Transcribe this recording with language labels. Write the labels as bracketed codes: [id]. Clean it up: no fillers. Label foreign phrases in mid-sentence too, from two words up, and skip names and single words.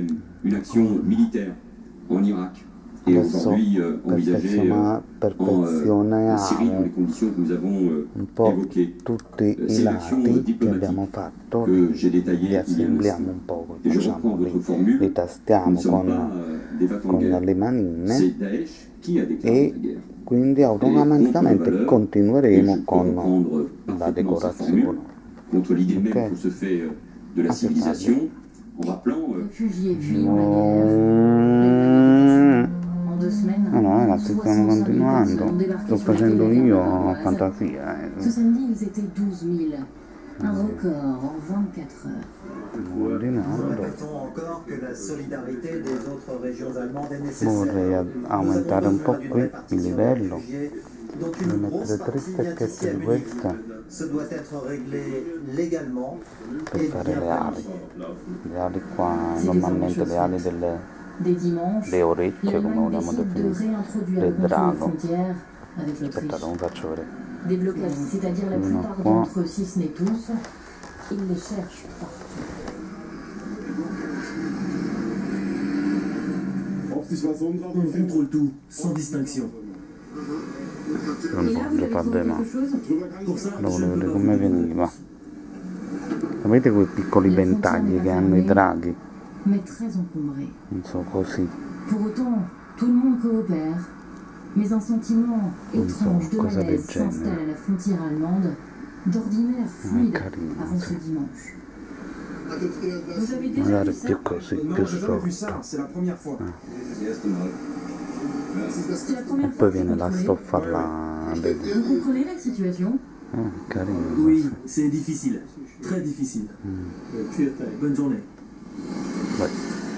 [fr] Une action militaire en Irak et aujourd'hui envisagée en Syrie dans les conditions que nous avons évoquées. C'est l'action diplomatique que j'ai détaillée il y a un instant. Et je reprends votre formule, nous ne sommes pas des va-t-en-guerre. C'est Daesh qui a déclaré la guerre. [it] Quindi automaticamente continueremo con la decorazione. [fr] Contre l'idée même qu'on se fait de la civilisation, en rappelant... [it] No, ragazzi, stiamo continuando. Sto facendo io fantasia. [fr] Ce samedi, ils étaient 12 000. Un record en 24 heures. Répétons encore que la solidarité des autres régions allemandes est nécessaire. [it] Vorrei aumentare un po' qui il livello. [fr] Dont [it] Devo [fr] une grosse [it] mettere 3 [fr] partie vient ici [it] stecchette [fr] à [it] di [fr] Munich. [it] questa [fr] Ce doit être réglé légalement [it] per [fr] et [it] fare [fr] bien [it] le ali. [fr] planifié. [it] Le ali qua, normalmente le ali delle [fr] Dès dimanche, [it] le orecchie, come [fr] l'Allemagne [it] vogliamo [fr] décide de [it] definire, [fr] réintroduire [it] del [fr] le contrôle aux [it] drago. [fr] frontières avec [it] Aspettate, [fr] l'Autriche. [it] non faccio vedere. [fr] Des blocages, c'est-à-dire la [it] Uno [fr] plupart [it] qua. [fr] d'entre eux, si ce n'est tous, ils les cherchent partout. On contrôle tout, sans distinction. [it] Non voglio farle mai. [fr] Pour ça, [it] Lo volevo vedere come veniva. Sapete quei piccoli ventagli che hanno i draghi? [fr] Mais très encombré. [it] Non so, così. [fr] Pour autant, tout le monde coopère. Mais un sentiment étrange de [it] cosa del [fr] malaise [it] genere. [fr] s'installe à la frontière allemande, d'ordinaire fluide [it] carino, [fr] avant [it] sì. [fr] ce dimanche. Vous avez déjà [it] Magari [fr] vu ça? [it] più così, [fr] non, [it] più [fr] j'ai jamais vu ça, [it] storto. [fr] c'est la première fois. C'est la première [it] E [fr] fois [it] poi [fr] que [it] viene [fr] vous [it] la [fr] contrôlez. [it] stoffa là. [fr] Vous comprenez la situation? [it] Carino. [fr] Oui, c'est difficile, très difficile. Bonne journée. [it] Vai.